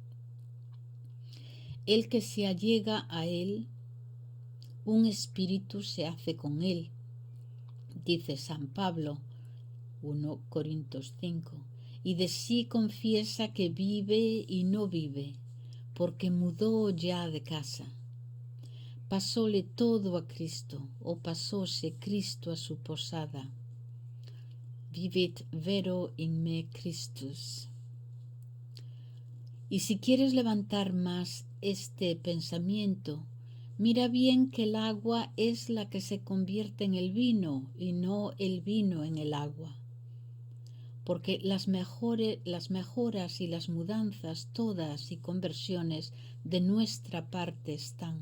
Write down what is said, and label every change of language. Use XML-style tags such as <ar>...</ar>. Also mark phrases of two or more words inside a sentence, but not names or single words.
<es>El que se allega a él, un espíritu se hace con él, dice San Pablo, 1 Corintios 5, y de sí confiesa que vive y no vive, porque mudó ya de casa. Pasóle todo a Cristo, o pasóse Cristo a su posada.</es> <la>Vivit vero in me Christus.</la> <es>Y si quieres levantar más este pensamiento, mira bien que el agua es la que se convierte en el vino y no el vino en el agua. Porque las mejoras y las mudanzas todas y conversiones de nuestra parte están.</es>